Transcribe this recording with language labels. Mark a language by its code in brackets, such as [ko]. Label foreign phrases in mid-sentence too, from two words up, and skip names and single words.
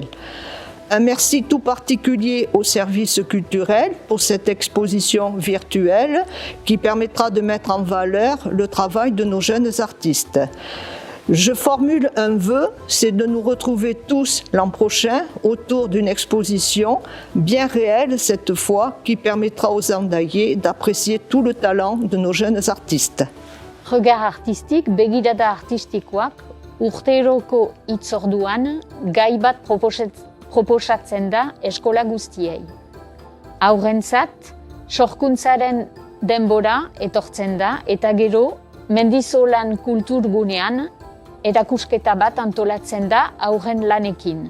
[fr] Un merci tout particulier au service culturel pour cette exposition virtuelle qui permettra de mettre en valeur le travail de nos jeunes artistes. Je formule un vœu, c'est de nous retrouver tous l'an prochain autour d'une exposition bien réelle cette fois qui permettra aux Andaillais d'apprécier tout le talent de nos jeunes artistes. Regard artistique, [eu] begirada artistikoak, urteroko hitzorduan gai bat proposatzen da eskola guztiei. Haurrentzat, sorkuntzaren denbora etortzen da eta gero Mendizolan kulturgunean erakusketa bat antolatzen da haurren lanekin.